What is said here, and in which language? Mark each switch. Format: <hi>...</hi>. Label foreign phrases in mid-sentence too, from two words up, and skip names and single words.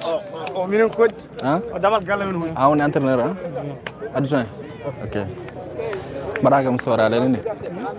<ff>Oh, minen coach. Hein? Damal galle men.</ff> <fr>Ah, on est entraîneur hein? Adjoint.</fr> <ff>OK. Bada kam sorale ni.</ff>